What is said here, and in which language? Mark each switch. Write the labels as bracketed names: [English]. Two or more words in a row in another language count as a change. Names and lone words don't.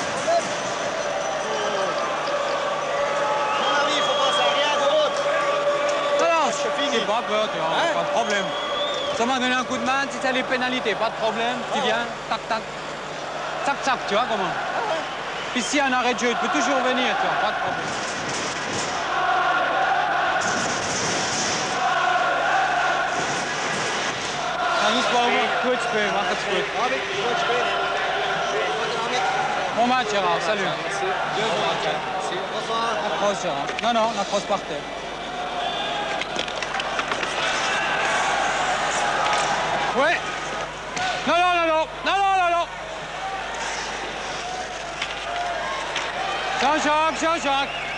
[French] À mon avis, il faut penser à rien d'autre. Alors, je finis. Pas peur, tu vois, Hein? pas de problème. Ça m'a donné un coup de main, si c'est les pénalités, pas de problème. Tu viens, tac, tac. Tac, tac, tu vois comment? Puis s'il y a un arrêt de jeu, tu peux toujours venir, tu vois, pas de problème. [Dutch] Dan is het wel goed spelen, mag het goed. [French] Bon match, Gérard, salut. La crosse, Gérard. Non, non, la crosse par terre. Ouais. Non, non, non, non, non, non, non, non. Jean-Jacques, Jean-Jacques.